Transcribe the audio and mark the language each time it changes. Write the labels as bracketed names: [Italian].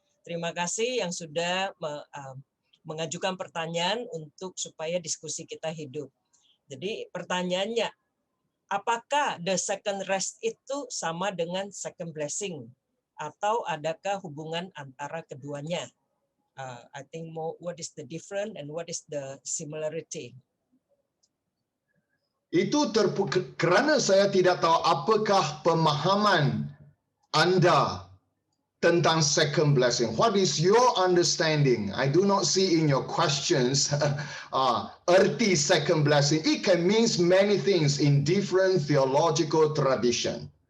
[Indonesian] Terima kasih yang sudah mengajukan pertanyaan untuk supaya diskusi kita hidup. Jadi pertanyaannya, apakah the second rest itu sama dengan second blessing? Atau adakah hubungan antara keduanya? [English] I think more what is the different and what is the similarity. [Indonesian] Itu kerana saya tidak tahu apakah pemahaman Anda tentang second blessing. [English] What is your understanding? I do not see in your questions erti second blessing. It can mean many things in different theological tradition.